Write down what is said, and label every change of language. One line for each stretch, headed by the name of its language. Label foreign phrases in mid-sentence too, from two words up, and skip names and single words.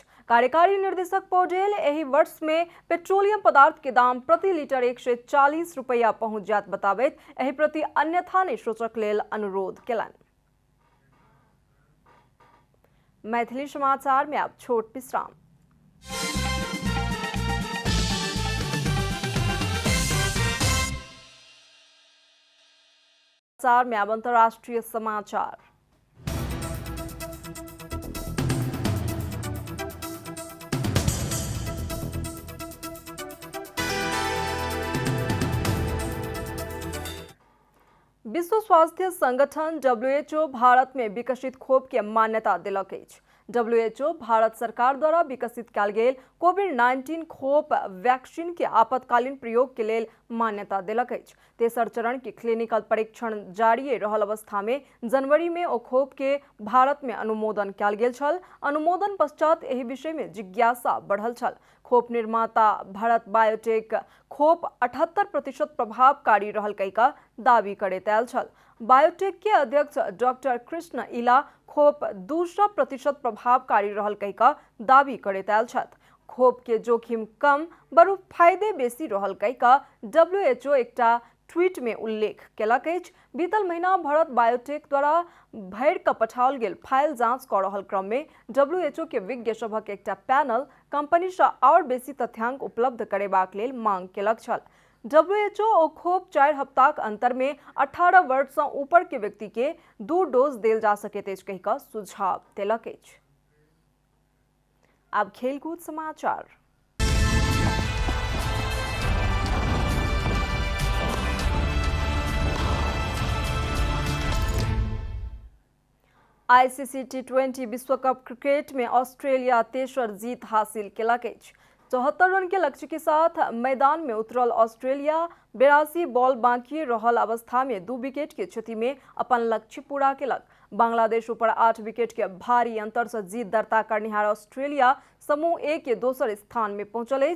Maithili: कार्यकारी निर्देशक पौडेल एहि वर्ष में पेट्रोलियम पदार्थ के दाम प्रति लीटर 140 रुपया पहुंच जायत बताबैत एहि प्रति अन्यथा नहीं सोचक लेल अनुरोध केलनि। मैथिली समाचार में अब छोट विश्राम। में अब अंतर्राष्ट्रीय समाचार। विश्व स्वास्थ्य संगठन WHO भारत में विकसित खोप के मान्यता दिलक अछि। WHO भारत सरकार द्वारा विकसित कयल गेल कोविड-19 खोप वैक्सीन के आपातकालीन प्रयोग के लेल मान्यता दिलक अछि। तेसर चरण के क्लिनिकल परीक्षण जारी रहल अवस्था में जनवरी में ओ खोप के भारत में अनुमोदन कयल गेल छल। अनुमोदन पश्चात एहि विषय में जिज्ञासा बढ़ल छल। खोप निर्माता भारत बायोटेक खोप 78% प्रभावकारी रहल कहि का दावी करैत आयल छल। बायोटेक के अध्यक्ष डॉक्टर कृष्ण इला खोप 200% प्रभावकारी रहल कहि का दावी करैत आयल छथि। खोप के जोखिम कम बरु फायदे बेसी रहल कहि का WHO एकटा ट्वीट में उल्लेख केलक अछि। बीतल महीना भारत बायोटेक द्वारा भरि कऽ पठाओल गेल फाइल जांच कऽ रहल क्रम में WHO के विज्ञ सभक एकटा पैनल कंपनी सँ और बेसी तथ्यांक उपलब्ध करेबाक लेल मांग केलक छल। WHO ओ खोप 4 हफ्ताक अंतर में 18 वर्ष से ऊपर के व्यक्ति के 2 डोज देल जा सकैत अछि कहि कऽ सुझाव देलक अछि। अब खेलकूद समाचार। आईसीसी T20 विश्व कप क्रिकेट में ऑस्ट्रेलिया तेसर जीत हासिल केलक अछि। 74 रन के लक्ष्य के साथ मैदान में उतरल ऑस्ट्रेलिया 82 बॉल बाकी रहल अवस्था में 2 विकेट के क्षति में अपन लक्ष्य पूरा केलक। बांग्लादेश ऊपर 8 विकेट के भारी अंतर से जीत दर्ता करनिहार ऑस्ट्रेलिया समूह ए के दोसर स्थान में पहुंचल अछि।